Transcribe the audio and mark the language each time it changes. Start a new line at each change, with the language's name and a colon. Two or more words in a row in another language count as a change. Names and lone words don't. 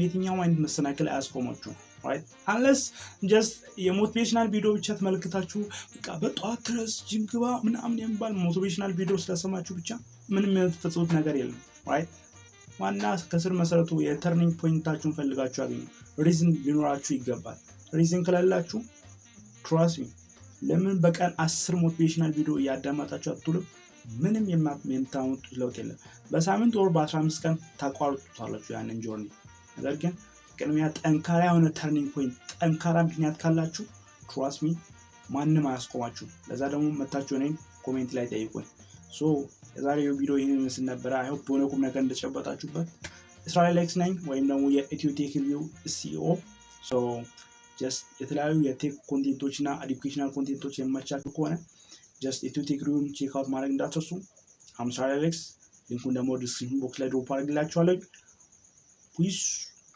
Amharic: የትኛውም አይነት መሰናክል አያስቆማችሁም
English: right unless just
Amharic: የሞቲቬሽናል ቪዲዮ ብቻ ተመልክታችሁ በቃ በጧት ድረስ ጂም ግባ ምናምን የሚባል ሞቲቬሽናል ቪዲዮ ስለሰማችሁ ብቻ ምንም የምትፈጽሙት ነገር የለም right ዋና ከስር መሰረቱ የተርኒንግ ፖይንታችሁን ፈልጋችሁ አገኙ ሪዝን ሊኖራችሁ ይገባል ሪዝን ከሌላችሁ
English: trust me
Amharic: ለምን በቀን 10 ሞቲቬሽናል ቪዲዮ ያዳመጣችሁ አትሉም ምንም የምታመጡት ለውጥ የለም በሳምንት ወር በ15 ቀን ታቋርጡታላችሁ ያንን ጆርኒ ነገር ግን ቅድሚያ ጠንካራ የሆነ ተርኒንግ ፖይንት ጠንካራ ምክንያት ካላችሁ
English: trust me
Amharic: ማንንም አያስቆማችሁ ለዛ ደግሞ መታችሁ እኔን ኮሜንት ላይ ጠይቁኝ የዛሬው ቪዲዮ ይሄንን መስል ነበር
English: I hope
Amharic: ቁም ነገር እንደጨበጣችሁበት እስራኤል ኤክስ ነኝ ወይም ደግሞ የኢትዮ ቴክ ሪቪው ሲኢኦ just የተለያዩ የቴክ ኮንቴንቶችና ኤዱኬሽናል ኮንቴንቶች የማቻችሁ ከሆነ just ኢትዮ ቴክ ሪቪውን
English: check out
Amharic: ማድረግ እንዳትረሱ I'm Israel Alex ሊንኩን ደግሞ
English: description box
Amharic: ላይ ድሮፕ አድርግላችኋለሁ ፒስ